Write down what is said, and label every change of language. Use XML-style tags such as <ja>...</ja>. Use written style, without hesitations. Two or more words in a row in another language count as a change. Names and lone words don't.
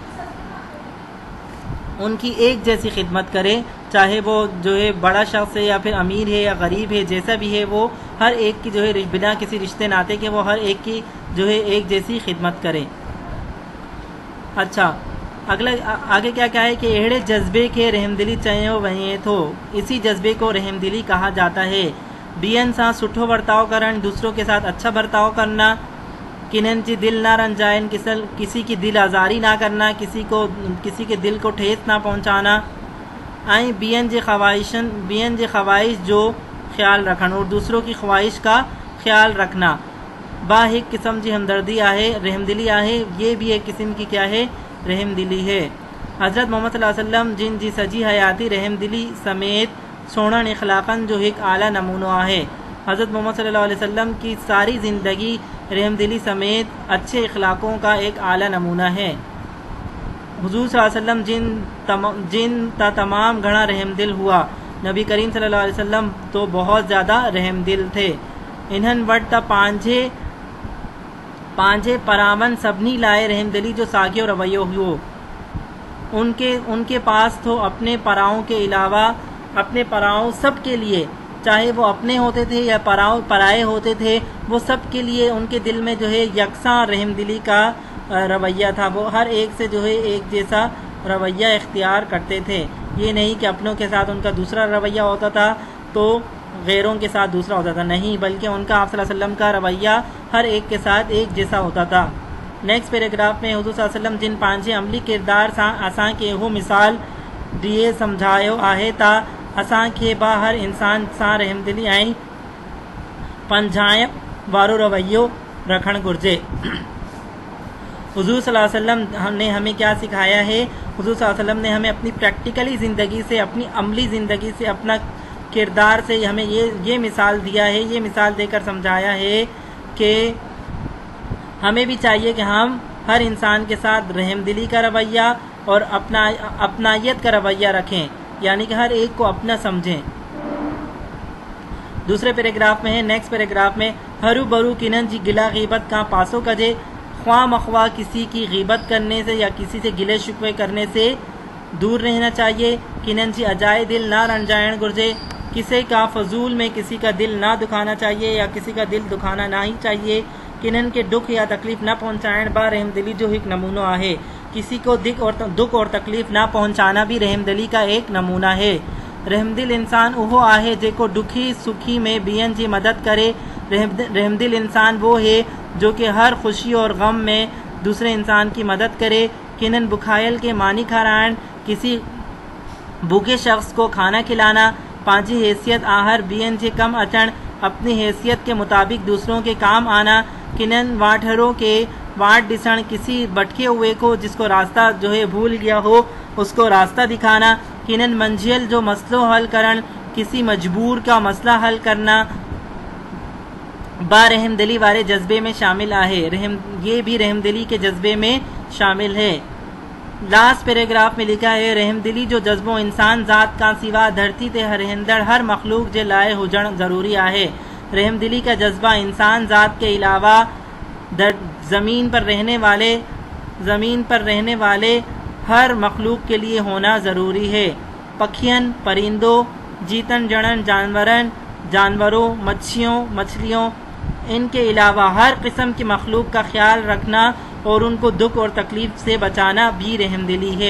<hi>उनकी एक जैसी खिदमत करे, चाहे वो जो है बड़ा शख्स है या फिर अमीर है या गरीब है, जैसा भी है वो हर एक की जो है बिना किसी रिश्ते नाते के वो हर एक की जो है एक जैसी खिदमत करे। अच्छा, आगे क्या है कि</hi> <sd>अहिड़े जज्बे के रहमदिली चयो वञे थो।</sd> <hi>इसी जज्बे को रहमदिली कहा जाता है।</hi> <sd>बियन सां सुठो बर्ताव करण,</sd> <hi>दूसरों के साथ अच्छा बर्ताव करना,</hi> <sd>किन्हनि जी दिल ना रंजाइन,</sd> <hi>किसी की दिल आज़ारी ना करना, किसी के दिल को ठेस ना पहुँचाना,</hi> <sd>ऐं बियन जे ख़वाहिश जो ख्याल रखण</sd> <hi>और दूसरों की ख्वाहिश का ख्याल रखना</hi> <sd>बा एक किस्म जी हमदर्दी आहे, रहमदिली आहे।</sd> <hi>ये भी एक किस्म की क्या है? रहमदिली है।</hi> <sd>हज़रत मोहम्मद</sd> <ar>صلى الله عليه وسلم</ar> <sd>जिन जी सजी हयाती रहमदिली समेत सोणण इखलाक़न जो एक आला नमूनो आहे।</sd> <hi>हज़रत मोहम्मद</hi> <ar>صلى الله عليه وسلم</ar> <hi>की सारी ज़िंदगी रहमदिली समेत अच्छे इखलाक़ों का एक आला नमूना है।</hi> <sd>हुज़ूर</sd> <ar>صلى الله عليه وسلم</ar> <sd>जिन तमाम घणा रहमदिल हुआ।</sd> <hi>नबी करीम</hi> <ar>صلى الله عليه وسلم</ar> <hi>तो बहुत ज़्यादा रहमदिल थे।</hi> <sd>इन्हनि वटि त पंहिंजे परावन सभिनी लाइ रहमदिली जो साॻियो रवैयो हुओ।</sd> <hi>उनके पास तो अपने पराओं के अलावा अपने पराओं सब के लिए, चाहे वो अपने होते थे या पराए होते थे, वो सब के लिए उनके दिल में जो है यकसा रहमदिली का रवैया था। वो हर एक से जो है एक जैसा रवैया इख्तियार करते थे। ये नहीं कि अपनों के साथ उनका दूसरा रवैया होता था तो गैरों के साथ दूसरा होता था, नहीं, बल्कि उनका आप</hi> <ar>صلى الله عليه وسلم</ar> <hi>का रवैया हर एक के साथ एक जैसा होता था।</hi> <en>next paragraph</en> <sd>में हुज़ूर</sd> <ar>صلى الله عليه وسلم</ar> <sd>जिन पंहिंजे अमली किरदार सां असांखे इहो मिसाल ॾिए सम्झायो आहे त असांखे बि हर इंसान सां रहमदिली ऐं पंजाइण वारो रवैयो रखणु घुरिजे।</sd> <hi>हुज़ूर</hi> <ar>صلى الله عليه وسلم</ar> <hi>ने हमें क्या सिखाया है? हुज़ूर</hi> <ar>صلى الله عليه وسلم</ar> <hi>ने हमें अपनी प्रैक्टिकली ज़िंदगी से, अपनी अमली ज़िंदगी से, अपना किरदार से हमें ये मिसाल दिया है, ये मिसाल देकर समझाया है कि हमें भी चाहिए कि हम हर इंसान के साथ रहमदिली का रवैया और अपनायत का रवैया रखें, यानी कि हर एक को अपना समझें। दूसरे पैराग्राफ में है,</hi> <en>next paragraph</en> <hi>में,</hi> <sd>हरू बरू किन्हनि जी गिला गीबत का पासो कजे।</sd> <hi>ख्वाह मख्वाह किसी की गीबत करने से या किसी से गिले शिकवे करने से दूर रहना चाहिए।</hi> <sd>किन्हनि जी अजाए दिल ना रंजाइण घुरिजे।</sd> <hi>किसी का फजूल में किसी का दिल ना दुखाना चाहिए या किसी का दिल दुखाना ना ही चाहिए।</hi> <sd>किन्हनि के दुख या तकलीफ़ न पहुँचाइण बा रहमदिली जो एक नमूनो आहे।</sd> <hi>किसी को दुख और तकलीफ़ ना पहुँचाना भी रहमदिली का एक नमूना है।</hi> <sd>रहमदिल इंसान उहो आहे जेको दुखी सुखी में बियन जी मदद करे।</sd> <hi>रहमदिल इंसान वो है जो कि हर खुशी और गम में दूसरे इंसान की मदद करे।</hi> <sd>किन्हनि बुखायल के मानी खाराइण,</sd> <hi>किसी भूखे शख्स को खाना खिलाना,</hi> <sd>पंहिंजी हैसियत आहर बियन जे कम अचण,</sd> <hi>अपनी हैसियत के मुताबिक दूसरों के काम आना।</hi> <sd>किन्हनि वाठरों के वाट डिसण,</sd> <hi>किसी भटके हुए को जिसको रास्ता जो है भूल गया हो उसको रास्ता दिखाना।</hi> <sd>किन्हनि मंजिल जो मसलो हल करण,</sd> <hi>किसी मजबूर का मसला हल करना</hi> <sd>बा रहमदिली वाले जज्बे में शामिल आहे।</sd> <hi>ये भी रहमदिली के जज्बे में शामिल है।</hi> <en>last paragraph</en> <hi>में लिखा है,</hi> <sd>रहमदिली जो जज्बो इंसान ज़ात का सिवा धरती ते रहंदड़ हर मखलूक जे लाए हुजण ज़रूरी आहे।</sd> <hi>रहमदिली का जज्बा इंसान ज़ात के अलावा ज़मीन पर रहने वाले हर मखलूक के लिए होना ज़रूरी है। पखियन परिंदों, जीतन जड़न जानवरों, मछलियों, इनके अलावा हर किस्म की मखलूक का ख्याल रखना और उनको दुख और तकलीफ से बचाना भी रहमदिली है।</hi>